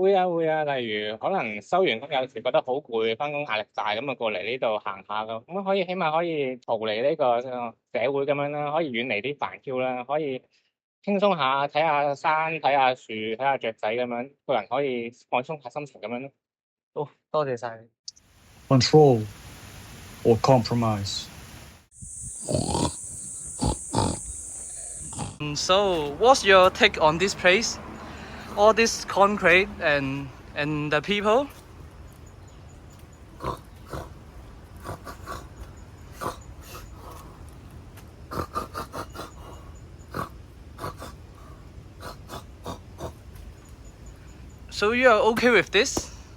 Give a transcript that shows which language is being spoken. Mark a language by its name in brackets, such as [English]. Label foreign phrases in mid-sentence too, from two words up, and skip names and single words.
[Cantonese] 會啊會啊，例如可能收完工有時覺得好攰，翻工壓力大咁啊，過嚟呢度行下咁，可以起碼可以逃離呢個社會咁樣啦，可以遠離啲煩囂啦，可以輕鬆下睇下山、睇下樹、睇下雀仔咁樣，個人可以放鬆下心情咁樣咯。好，多謝晒你。 [English] Control or compromise? So, what's your take on this place? All this concrete and the people? So you are okay with this?